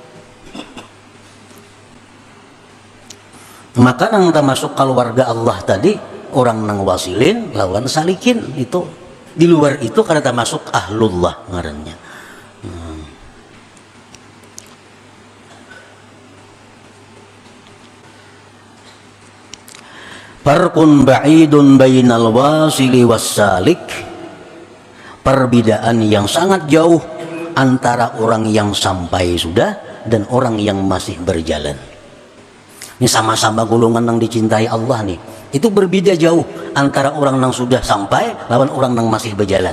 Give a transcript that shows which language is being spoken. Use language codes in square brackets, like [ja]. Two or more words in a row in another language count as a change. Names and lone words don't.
[bjn] Maka nang termasuk keluarga Allah tadi orang nang wasilin lawan salikin itu. Di luar itu kada termasuk ahlullah ngarannya. [ar] فرق بعيد بين الواصل والسالك, [id] perbedaan yang sangat jauh antara orang yang sampai sudah dan orang yang masih berjalan. Ini sama-sama golongan yang dicintai Allah nih. [bjn] Itu berbeda jauh antara orang yang sudah sampai lawan orang yang masih berjalan.